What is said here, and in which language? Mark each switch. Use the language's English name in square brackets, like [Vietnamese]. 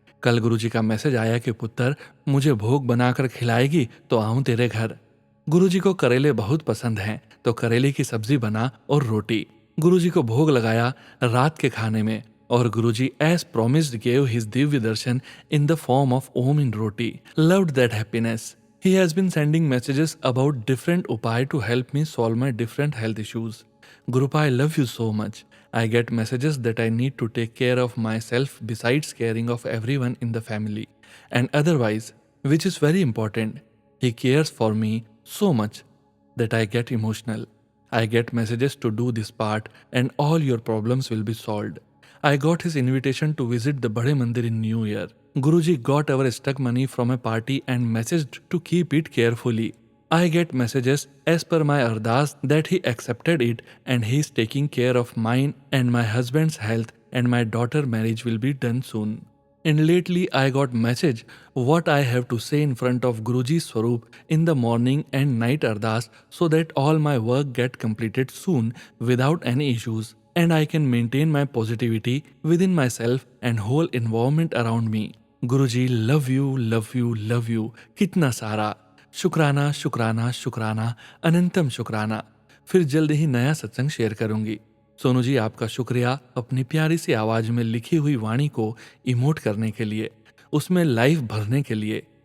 [Hindi] कल गुरुजी का मैसेज आया कि पुत्र, मुझे भोग बनाकर खिलाएगी तो आऊं तेरे घर। गुरुजी को करेले बहुत पसंद हैं, तो करेले की सब्जी बना और रोटी। गुरुजी को भोग लगाया रात के खाने में, और गुरुजी [English] as promised gave his [Hindi] Divya Darshan [English] in the form of Om in roti. Loved that happiness. He has been sending messages about different upay to help me solve my different health issues. Gurupa, I love you so much. I get messages that I need to take care of myself besides caring of everyone in the family and otherwise, which is very important. He cares for me so much that I get emotional. I get messages to do this part and all your problems will be solved. I got his invitation to visit the Bade Mandir in New Year. Guruji got our stuck money from a party and messaged to keep it carefully. I get messages as per my ardas that he accepted it and he is taking care of mine and my husband's health, and my daughter marriage will be done soon. And lately I got message what I have to say in front of Guruji Swarup in the morning and night ardas, so that all my work get completed soon without any issues, and I can maintain my positivity within myself and whole environment around me. [Hindi] Guruji, love you love you love you. कितना सारा शुक्राना शुक्राना शुक्राना, अनंतम शुक्राना। फिर जल्द ही नया सत्संग शेयर करूंगी। सोनू जी, आपका शुक्रिया अपनी प्यारी सी आवाज में लिखी हुई वाणी को इमोट करने के लिए, उसमें लाइफ भरने के लिए।